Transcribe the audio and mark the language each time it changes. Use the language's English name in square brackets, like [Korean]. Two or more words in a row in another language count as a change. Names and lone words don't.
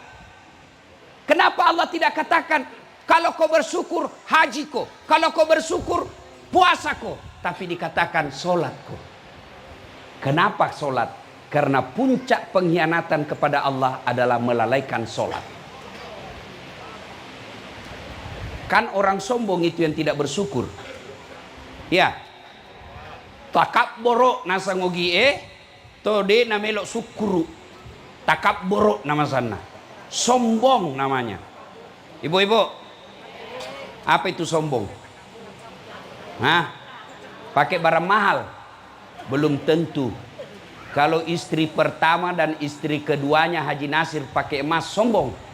[Indonesian] Kenapa Allah tidak katakan kalau kau bersyukur haji kau, kalau kau bersyukur puasa kau, tapi dikatakan sholat kau? Kenapa sholat? Karena puncak pengkhianatan kepada Allah adalah melalaikan sholat. Kan orang sombong itu yang tidak bersyukur. Ya. [Sasak] Takap borok nasa ngogi tode namelok syukuru. Takap borok nama sana. [Indonesian] Sombong namanya. Ibu-ibu. Apa itu sombong? Hah? Pakai barang mahal? Belum tentu. Kalau istri pertama dan istri keduanya Haji Nasir pakai emas, sombong?